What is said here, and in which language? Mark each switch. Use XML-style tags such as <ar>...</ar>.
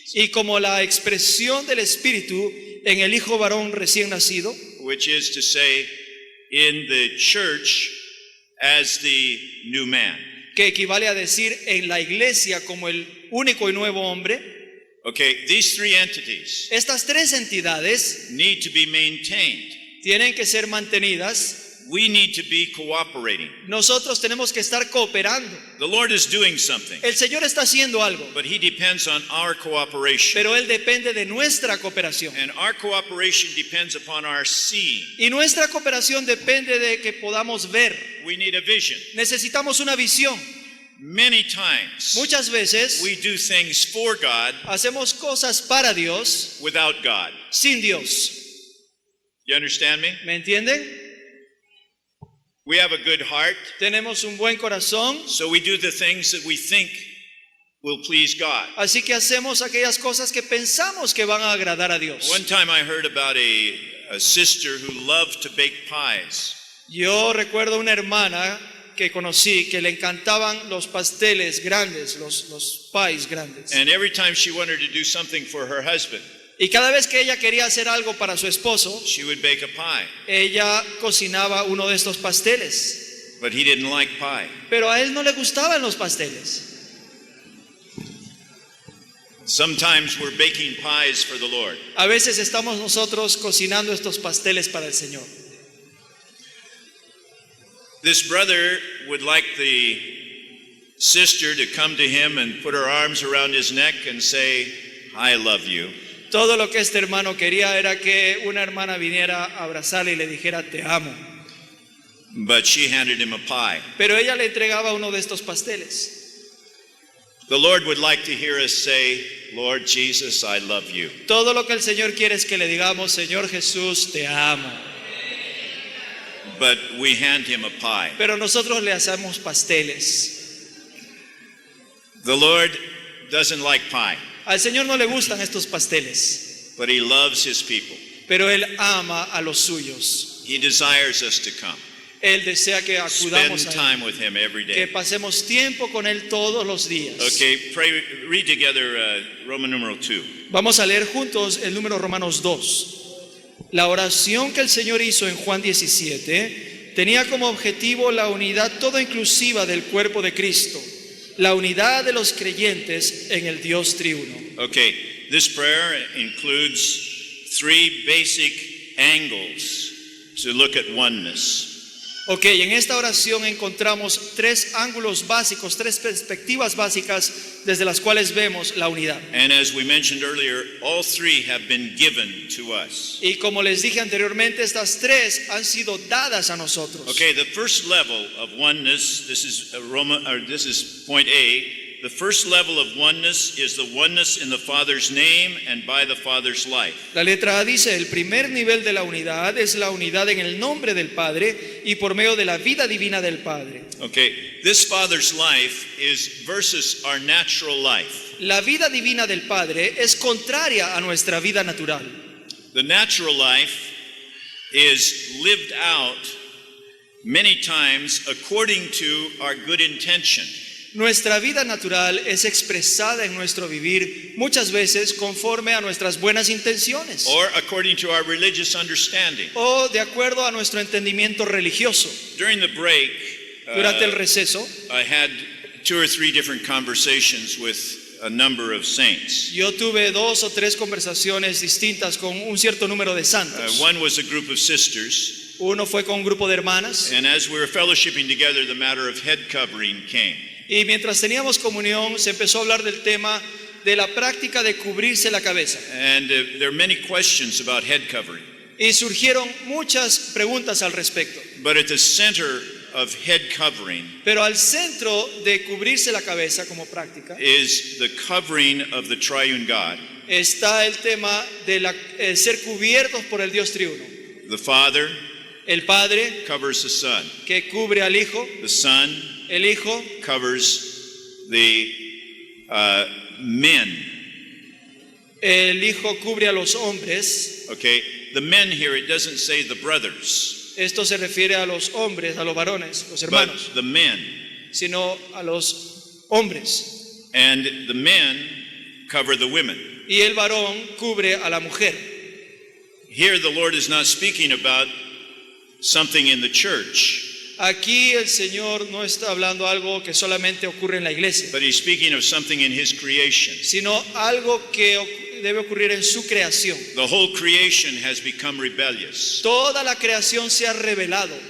<es>y como la expresión del Espíritu en el Hijo varón recién nacido,</es> <en>which is to say, in the church as the new man.</en> <es>que equivale a decir en la iglesia como el único y nuevo hombre.</es> <en>Okay, these three entities</en> <es>Estas tres entidades</es> <en>need to be maintained.</en> <es>tienen que ser mantenidas.</es> <en>We need to be cooperating.</en> <es>Nosotros tenemos que estar cooperando.</es> <en>The Lord is doing something,</en> <es>El Señor está haciendo algo,</es> <en>but He depends on our cooperation.</en> <es>pero Él depende de nuestra cooperación.</es> <en>And our cooperation depends upon our seeing.</en> <es>Y nuestra cooperación depende de que podamos ver.</es> <en>We need a vision.</en> <es>Necesitamos una visión.</es> <en>Many times</en> <es>Muchas veces</es> <en>we do things for God</en> <es>hacemos cosas para Dios</es> <en>without God.</en> <es>sin Dios.</es> <en>You understand me?</en> <es>¿Me entienden?</es> <en>We have a good heart,</en> <es>Tenemos un buen corazón,</es> <en>so we do the things that we think will please God.</en> <es>así que hacemos aquellas cosas que pensamos que van a agradar a Dios.</es> <en>One time I heard about a sister who loved to bake pies.</en> <es>Yo recuerdo una hermana que conocí que le encantaban los pasteles grandes, los pies grandes.</es> <en>And every time she wanted to do something for her husband,</en> <es>Y cada vez que ella quería hacer algo para su esposo,</es> <en>she would bake a pie.</en> <es>ella cocinaba uno de estos pasteles.</es> <en>But he didn't like pie.</en> <es>Pero a él no le gustaban los pasteles.</es> <en>Sometimes we're baking pies for the Lord.</en> <es>A veces estamos nosotros cocinando estos pasteles para el Señor.</es> <en>This brother would like the sister to come to him and put her arms around his neck and say, "I love you."</en> <es>Todo lo que este hermano quería era que una hermana viniera a abrazarle y le dijera, te amo.</es> <en>But she handed him a pie.</en> <es>Pero ella le entregaba uno de estos pasteles.</es> <en>The Lord would like to hear us say, "Lord Jesus, I love you."</en> <es>Todo lo que el Señor quiere es que le digamos, Señor Jesús, te amo.</es> <en>But we hand him a pie.</en> <es>Pero nosotros le hacemos pasteles.</es> <en>The Lord doesn't like pie,</en> <es>Al Señor no le gustan estos pasteles,</es> <en>but he loves his people.</en> <es>pero Él ama a los suyos.</es> <en>He desires us to come.</en> <es>Él desea que acudamos</es> <en>Spend</en> <es>a Él,</es> <en>time with him every</en> <es>que</es> <en>day.</en> <es>pasemos tiempo con Él todos los días.</es> <en>Okay, read together Roman numeral 2.</en> <es>Vamos a leer juntos el número Romanos 2. La oración que el Señor hizo en Juan 17 tenía como objetivo la unidad toda inclusiva del cuerpo de Cristo, la unidad de los creyentes en el Dios triuno.</es> <en>Okay, this prayer includes three basic angles to look at oneness.</en> <es>Ok, en esta oración encontramos tres ángulos básicos, tres perspectivas básicas desde las cuales vemos la unidad.</es> <en>And as we mentioned earlier, all three have been given to us.</en> <es>Y como les dije anteriormente, estas tres han sido dadas a nosotros.</es> <en>Okay, the first level of oneness, this is point A. The first level of oneness is the oneness in the Father's name and by the Father's life.</en> <es>La letra A dice, el primer nivel de la unidad es la unidad en el nombre del Padre y por medio de la vida divina del Padre.</es> <en>Okay, this Father's life is versus our natural life.</en> <es>La vida divina del Padre es contraria a nuestra vida natural.</es> <en>The natural life is lived out many times according to our good intention.</en> <es>Nuestra vida natural es expresada en nuestro vivir muchas veces conforme a nuestras buenas intenciones</es> <en>Or according to our religious understanding.</en> <es>o de acuerdo a nuestro entendimiento religioso.</es> <en>During the break,</en> <es>Durante el receso,</es> <en>I had 2 or 3 different conversations with a number of saints.</en> <es>yo tuve 2 o 3 conversaciones distintas con un cierto número de santos.</es> <en>One was a group of sisters,</en> <es>Uno fue con un grupo de hermanas</es> <en>and as we were fellowshipping together, the matter of head covering came.</en> <es>y mientras teníamos comunión se empezó a hablar del tema de la práctica de cubrirse la cabeza.</es> <en>And there are many questions about head covering.</en> <es>Y surgieron muchas preguntas al respecto.</es> <en>But at the center of head covering</en> <es>Pero al centro de cubrirse la cabeza como práctica</es> <en>is the covering of the triune God.</en> <es>está el tema de ser cubiertos por el Dios triuno.</es> <en>The Father</en> <es>El Padre</es> <en>covers the Son.</en> <es>que cubre al Hijo,</es> <en>The Son</en> <es>el Hijo</es> <en>covers the men.</en> <es>el Hijo cubre a los hombres.</es> <en>Okay, the men here, it doesn't say the brothers,</en> <es>Esto se refiere a los hombres, a los varones, los</es> <en>but</en> <es>hermanos,</es> <en>the men.</en> <es>sino a los hombres.</es> <en>And the men cover the women.</en> <es>Y el varón cubre a la mujer.</es> <en>Here, the Lord is not speaking about something in the church,</en> <es>Aquí el Señor no está hablando algo que solamente ocurre en la iglesia,</es> <en>but He's speaking of something in His creation.</en> <es>sino algo que debe ocurrir en su creación.</es> <en>The whole creation has become rebellious</en> <es>Toda la creación se ha revelado,</es>